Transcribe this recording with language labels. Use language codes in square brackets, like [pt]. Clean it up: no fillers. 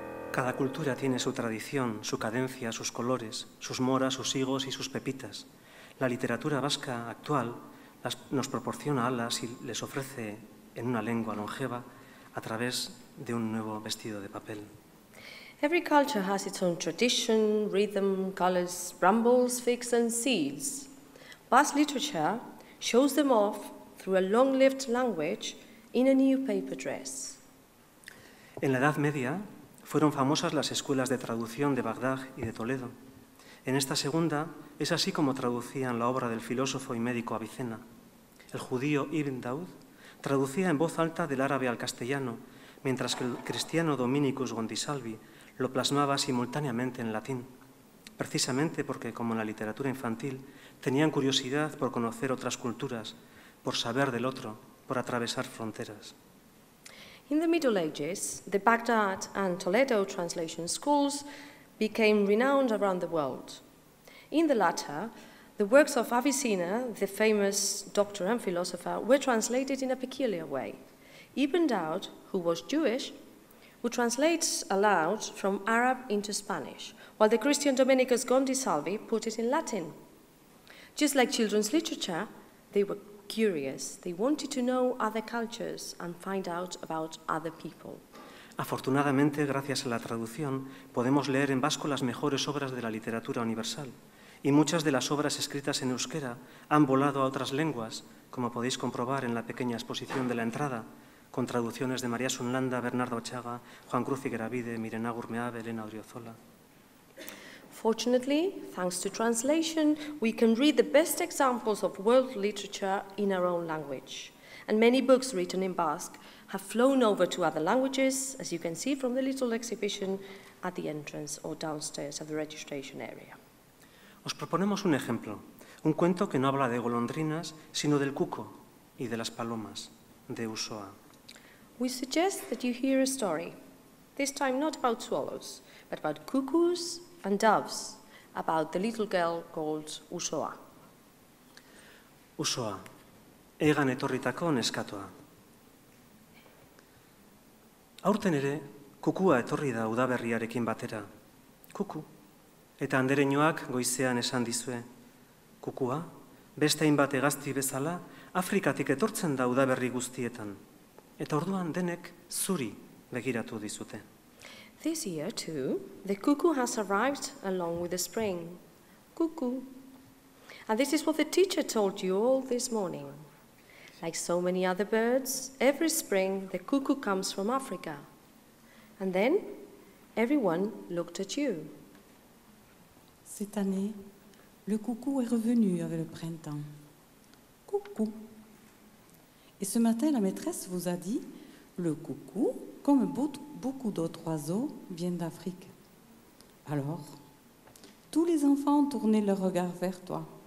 [es] Cada cultura tiene su tradición, su cadencia, sus colores, sus moras, sus higos y sus pepitas. La literatura vasca actual nos proporciona alas y les ofrece en una lengua longeva a través de un nuevo vestido de papel. [en] Every culture has its own tradition, rhythm, colors, brambles, figs, and seeds. Basque literature shows them off through a long-lived language in a new paper dress. [es] En la Edad Media fueron famosas las escuelas de traducción de Bagdad y de Toledo. En esta segunda es así como traducían la obra del filósofo y médico Avicena. El judío Ibn Daud traducía en voz alta del árabe al castellano, mientras que el cristiano Dominicus Gontisalvi lo plasmaba simultáneamente en latín, precisamente porque, como en la literatura infantil, tenían curiosidad por conocer otras culturas, por saber del otro, por atravesar fronteras. [en] In the Middle Ages, the Baghdad and Toledo translation schools became renowned around the world. In the latter, the works of Avicenna, the famous doctor and philosopher, were translated in a peculiar way. Ibn Daud, who was Jewish, would translate aloud from Arab into Spanish, while the Christian Dominicus Gontisalvi put it in Latin. Just like children's literature, they were curious. They wanted to know other cultures and find out about other people. [es] Afortunadamente, gracias a la traducción, podemos leer en vasco las mejores obras de la literatura universal, y muchas de las obras escritas en euskera han volado a otras lenguas, como podéis comprobar en la pequeña exposición de la entrada, con traducciones de María Sunlanda, Bernardo Ochaga, Juan Cruz Igueravide, Mirena Gurmeave, Elena Odriozola. [en] Fortunately, thanks to translation, we can read the best examples of world literature in our own language. And many books written in Basque have flown over to other languages, as you can see from the little exhibition at the entrance or downstairs of the registration area. [es] Os proponemos un ejemplo, un cuento que no habla de golondrinas, sino del cuco y de las palomas, de Usoa. [en] We suggest that you hear a story, this time not about swallows, but about cuckoos and doves, about the little girl called Usoa. [eu] Usoa, egan etorritako neskatoa. Aurten ere, kukua etorri da udaberriarekin batera. Kuku. Eta andereñoak goizean esan dizue. Kukua, beste hainbat hegazti bezala, Afrikatik etortzen da udaberri guztietan. Eta orduan denek zuri begiratu dizute. [en] This year, too, the cuckoo has arrived along with the spring. Cuckoo. And this is what the teacher told you all this morning. Like so many other birds, every spring the cuckoo comes from Africa. And then everyone looked at you. [fr] Cette année, le coucou est revenu avec le printemps. Coucou. Et ce matin, la maîtresse vous a dit, le coucou, comme beaucoup d'autres oiseaux, vient d'Afrique. Alors, tous les enfants ont tourné leur regard vers toi.